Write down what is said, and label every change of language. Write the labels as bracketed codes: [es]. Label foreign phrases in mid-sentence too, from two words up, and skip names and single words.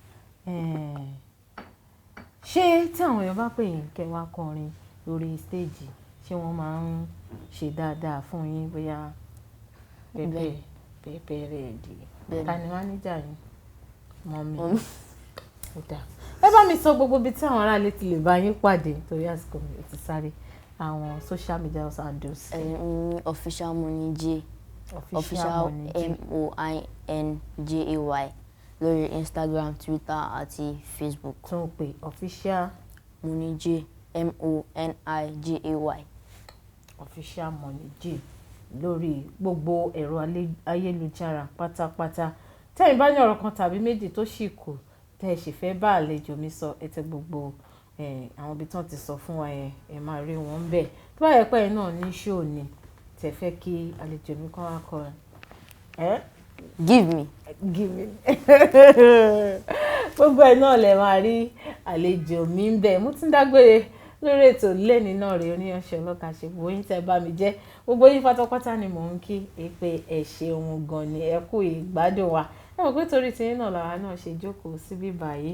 [yo] Ṣé tí àwọn èèyàn bá pè yín kẹ́ wá kọrin lórí stage, ṣé wọ́n máa ń ṣe dáadáa fún yín bóyá pẹpẹ rẹ̀ dì? Ta ni manager yín? Mommy. Ó dáa. Ẹ bá mi sọ gbogbo ibi tí àwọn aráàlú ti lè bá yín pàdé torí àsìkò mi ti sáré. Àwọn [en] social media handles. [yo] Official Money J. Official MOINJAY lórí Instagram, Twitter àti Facebook. Tún pè official Money J, MONIJAY. Official Money J lórí gbogbo ẹ̀rọ ayélujára pátápátá. Tẹ́yin bá ní ọ̀rọ̀ kan tàbí méjì tó ṣì kù tẹ́ ẹ sì fẹ́ bá àlejò mi sọ, ẹ tẹ gbogbo àwọn ibi tí wọ́n ti sọ fún wa yẹn, ẹ máa rí wọn ńbẹ̀. Tó bá yẹ pé ẹ̀yin náà ní show ni tẹ́ fẹ́ kí àlejò mi kàn wá kọrin. [en] Give me. [yo] Gbogbo ẹ̀ náà lẹ máa rí àlejò mi ńbẹ̀. Mo ti ń dágbére lórí ètò lẹ́ni náà rèé Oníyanṣẹ́ Ọlọ́kàṣe. Gbogbo yín tẹ́ bá mi jẹ́, gbogbo yín pátápátá ni mò ń kí pé ẹ ṣeun gan ni, ẹ kú ìgbádùn wa. Ẹ mọ̀ pé torí tiyín náà làwa náà ṣe jókòó síbí báyìí.